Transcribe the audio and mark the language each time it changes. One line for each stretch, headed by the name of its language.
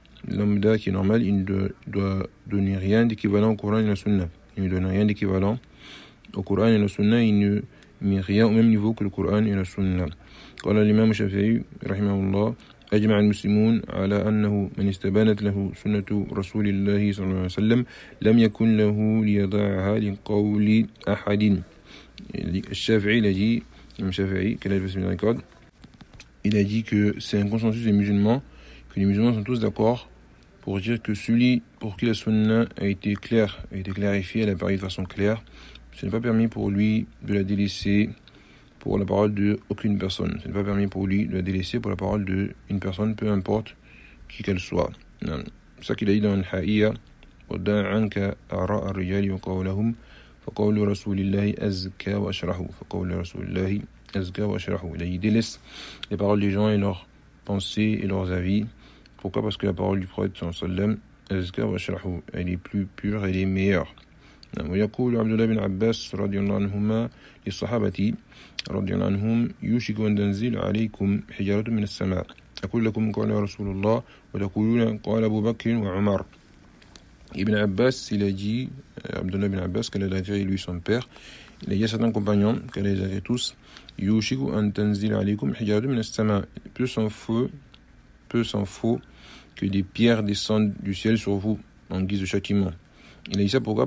French: lambda qui est normal, il ne doit donner rien d'équivalent au Coran et la Sunna. Il ne donne rien d'équivalent au Coran et la Sunna. Il ne met rien au même niveau que le Coran et la Sunna.
Arabic: Qala l'imam Shafi'i, rahimahullah, أجمع المسلمون على أنه من استبانت له سنة رسول الله صلى الله عليه وسلم لم يكن له ليضعها لقول أحد. الشافعي لجي الشافعي كلا بسم الله الرحمن الرحيم.
French: Il a dit que c'est un consensus des musulmans, que les musulmans sont tous d'accord pour dire que celui pour qui la sunna a été clarifiée, elle a parlé de façon claire, ce n'est pas permis pour lui de la délaisser pour la parole d'aucune personne. Ce n'est pas permis pour lui de la délaisser pour la parole d'une personne, peu importe qui qu'elle soit. C'est ça qu'il a dit dans le Ha'iyya.
Arabic: وَدَعَنْكَ أَرَاءَ الرِّجَالِ وَقَوْلَهُمْ فَقَوْلُ رَسُولِ اللَّهِ أَزْكَى وَأَشْرَحُ فَقَوْلُ رَسُولِ اللَّهِ أَزْكَى وَأَشْرَحُ.
French: Il a dit, délaisse les paroles des gens et leurs pensées et leurs avis. Pourquoi? Parce que la parole du prophète
Arabic: sallallahu alayhi wa sallam, أَزْكَى وَأَشْرَحُ,
French: elle est plus pure, elle est meilleure.
Arabic: ويقول عبد الله بن عباس رضي الله عنهما للصحابة رضي الله عنهم يوشك أن تنزل عليكم حجارة من السماء أقول لكم قال رسول الله وتقولون قال أبو بكر وعمر.
French: ابن عباس il a dit, عبد الله بن عباس qu'elle a dit lui son père, il a dit à certains compagnons qu'elle a dit tous,
Arabic: يوشك أن تنزل عليكم حجارة من السماء,
French: peu s'en faut que des pierres descendent du ciel sur vous en guise de châtiment. Il a dit ça pourquoi?